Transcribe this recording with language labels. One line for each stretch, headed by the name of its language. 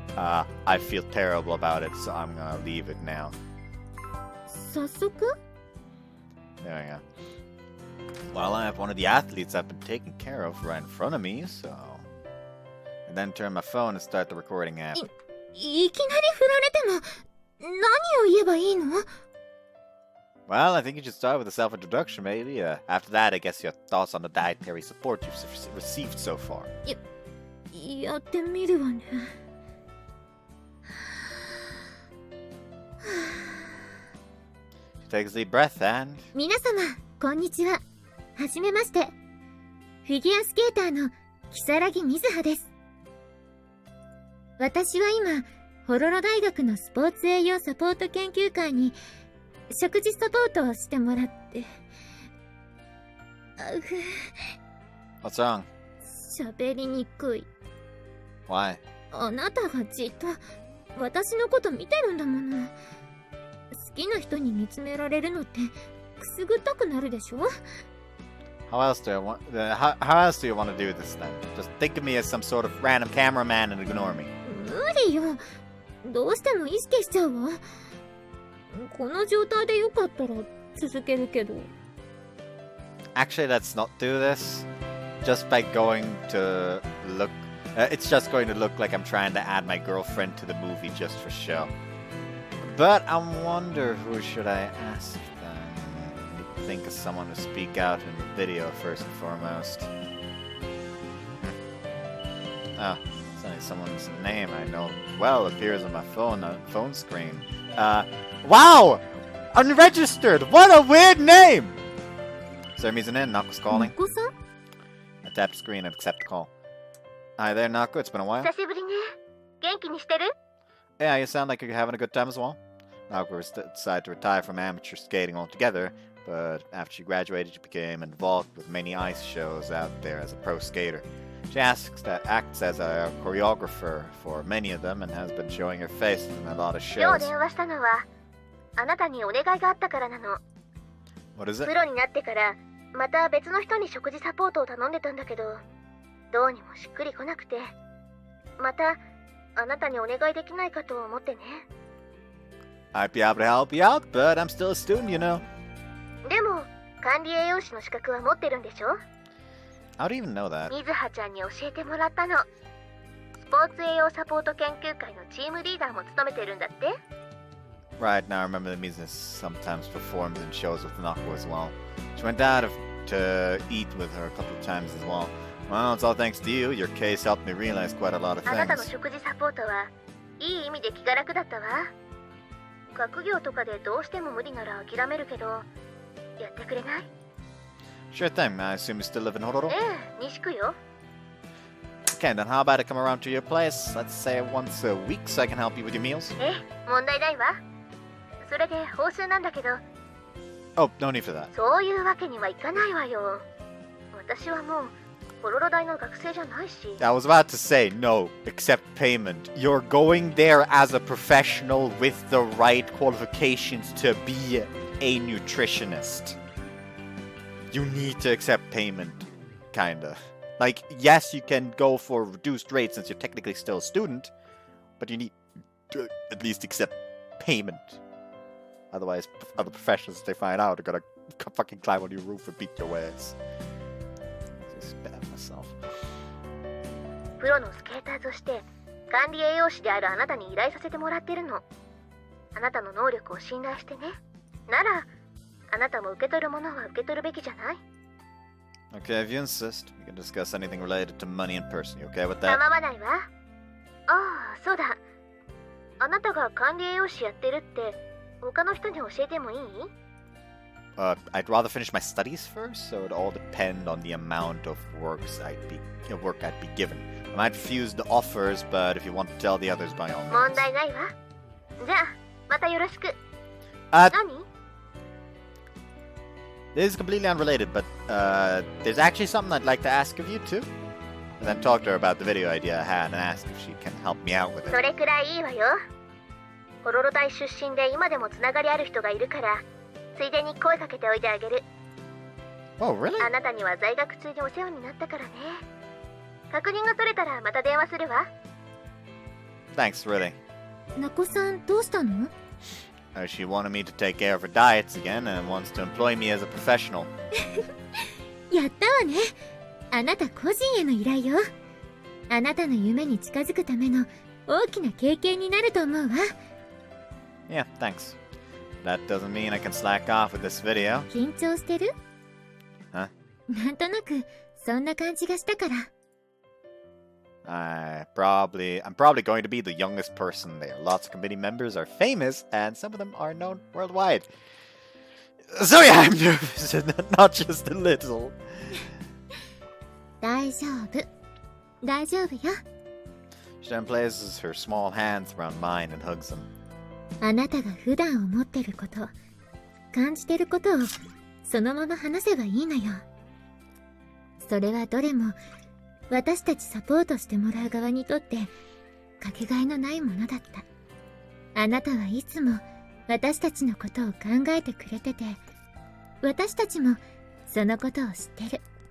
English: I feel terrible about it, so I'm gonna leave it now.
Japanese: 早速？
English: There we go. Well, I have one of the athletes I've been taking care of right in front of me, so... And then turn my phone and start the recording app.
Japanese: いきなり振られても何を言えばいいの？
English: Well, I think you should start with a self-introduction, maybe. After that, I guess your thoughts on the dietary support you've received so far.
Japanese: やってみるわね。
English: She takes a deep breath and...
Japanese: 皆様、こんにちは。はじめまして。フィギュアスケーターの如月瑞葉です。私は今、ホロロ大学のスポーツ栄養サポート研究会に食事サポートをしてもらって。
English: What's wrong?
Japanese: 喋りにくい。
English: Why?
Japanese: あなたがじっと私のこと見てるんだもの。好きな人に見つめられるのってくすぐったくなるでしょ？
English: How else do you want to do this then? Just think of me as some sort of random cameraman and ignore me.
Japanese: 無理よ。どうしても意識しちゃうわ。この状態でよかったら続けるけど。
English: Actually, let's not do this. Just by going to look... it's just going to look like I'm trying to add my girlfriend to the movie just for show. But I wonder who should I ask then? I need to think of someone to speak out in the video first and foremost. Oh, it's only someone's name I know well appears on my phone screen. Wow! Unregistered! What a weird name! Sir Mizunen, Nako's calling.
Japanese: お子さん？
English: I tapped screen and accept call. Hi there, Nako. It's been a while.
Japanese: 久しぶりね。元気にしてる？
English: Yeah, you sound like you're having a good time as well. Nako decided to retire from amateur skating altogether, but after she graduated, she became involved with many ice shows out there as a pro skater. She acts as a choreographer for many of them and has been showing her face in a lot of
Japanese: 今
English: shows.
Japanese: 日電話したのはあなたにお願いがあったからなの。
English: What is it?
Japanese: プロになってからまた別の人に食事サポートを頼んでたんだけど、どうにもしっくりこなくて、またあなたにお願いできないかと思ってね。
English: I'd be able to help you out, but I'm still a student, you know.
Japanese: でも管理栄養士の資格は持ってるんでしょ？
English: How do you even know that?
Japanese: みずはちゃんに教えてもらったの。スポーツ栄養サポート研究会のチームリーダーも務めてるんだって。
English: Right, now I remember that Mizuha sometimes performs in shows with Naoko as well. She went out to eat with her a couple of times as well. Well, it's all thanks to you. Your case helped me realize quite a lot of
Japanese: あなたの
English: things.
Japanese: 食事サポートはいい意味で気が楽だったわ。学業とかでどうしても無理なら諦めるけど、やってくれない？
English: Sure thing. I assume you still live in Hororo?
Japanese: ええ、西区よ。
English: Okay, then how about I come around to your place? Let's say once a week so I can help you with your meals?
Japanese: ええ、問題ないわ。それで報酬なんだけど。
English: Oh, no need for that.
Japanese: そういうわけにはいかないわよ。私はもうホロロ大の学生じゃないし。
English: I was about to say no, accept payment. You're going there as a professional with the right qualifications to be a nutritionist. You need to accept payment, kinda. Like, yes, you can go for reduced rates since you're technically still a student, but you need to at least accept payment. Otherwise, other professionals, if they find out, are gonna fucking climb on your roof and beat your ass. Just bad myself.
Japanese: プロのスケーターとして管理栄養士であるあなたに依頼させてもらってるの。あなたの能力を信頼してね。なら、あなたも受け取るものは受け取るべきじゃない？
English: Okay, if you insist, we can discuss anything related to money in person. You okay with that?
Japanese: 構わないわ。ああ、そうだ。あなたが管理栄養士やってるって他の人に教えてもいい？
English: I'd rather finish my studies first, so it all depend on the amount of work I'd be given. I might refuse the offers, but if you want to tell the others, by all
Japanese: 問
English: means.
Japanese: 題ないわ。じゃあ、またよろしく。
English: Uh,
Japanese: 何？
English: this is completely unrelated, but there's actually something I'd like to ask of you too. And then talk to her about the video idea I had and ask if she can help me out with
Japanese: そ
English: it.
Japanese: れくらいいいわよ。ホロロ大出身で今でもつながりある人がいるから、ついでに声かけておいてあげる。
English: Oh, really?
Japanese: あなたには在学中にお世話になったからね。確認が取れたらまた電話するわ。
English: Thanks, really.
Japanese: なこさんどうしたの？
English: She wanted me to take care of her diets again and wants to employ me as a professional.
Japanese: やったわね。あなた個人への依頼よ。あなたの夢に近づくための大きな経験になると思うわ。
English: Yeah, thanks. That doesn't mean I can slack off with this video.
Japanese: 緊張してる？
English: Huh?
Japanese: なんとなくそんな感じがしたから。
English: I'm probably going to be the youngest person there. Lots of committee members are famous, and some of them are known worldwide. So yeah, I'm nervous, and not just a little.
Japanese: 大丈夫。大丈夫よ。
English: She then places her small hands around mine and hugs them.
Japanese: あなたが普段思ってること、感じてることをそのまま話せばいいのよ。それはどれも私たちサポートしてもらう側にとってかけがえのないものだった。あなたはいつも私たちのことを考えてくれてて、私たちもそのことを知ってる。